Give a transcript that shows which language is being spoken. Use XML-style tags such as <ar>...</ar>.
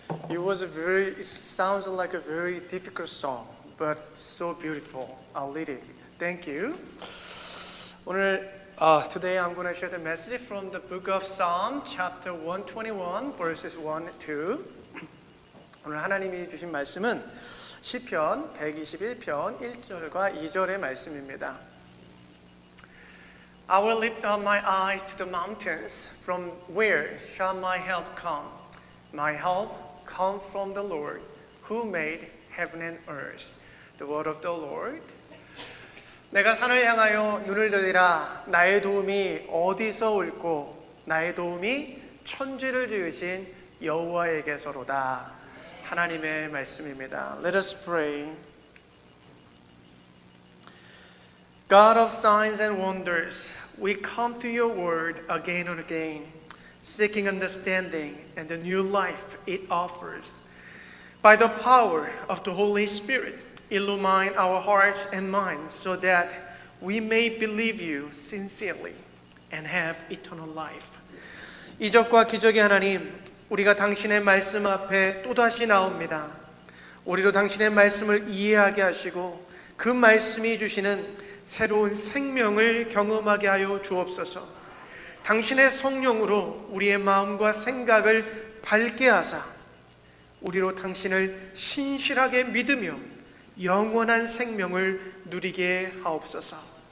<en>it sounds like a very difficult song, but so beautiful. I'll lead it. Thank you. Today I'm going to share the message from the book of Psalm, chapter 121, verses 1 and 2.</en> <ko>오늘 하나님이 주신 말씀은 시편 121편 1절과 2절의 말씀입니다.</ko> <en>I will lift up my eyes to the mountains. From where shall my help come? My help comes from the Lord, who made heaven and earth. The word of the Lord.</en> <ko>내가 산을 향하여 눈을 들이라. 나의 도움이 어디서 올고 나의 도움이 천지를 지으신 여호와에게서로다. 하나님의 말씀입니다.</ko> <en>Let us pray. God of signs and wonders, we come to your word again and again, seeking understanding and the new life it offers. By the power of the Holy Spirit, illumine our hearts and minds so that we may believe you sincerely and have eternal life.</en> <ko>이적과 기적의 하나님, 우리가 당신의 말씀 앞에 또다시 나옵니다. 우리도 당신의 말씀을 이해하게 하시고 그 말씀이 주시는 새로운 생명을 경험하게 하여 주옵소서. 당신의 성령으로 우리의 마음과 생각을 밝게 하사 우리로 당신을 신실하게 믿으며 영원한 생명을 누리게 하옵소서.</ko>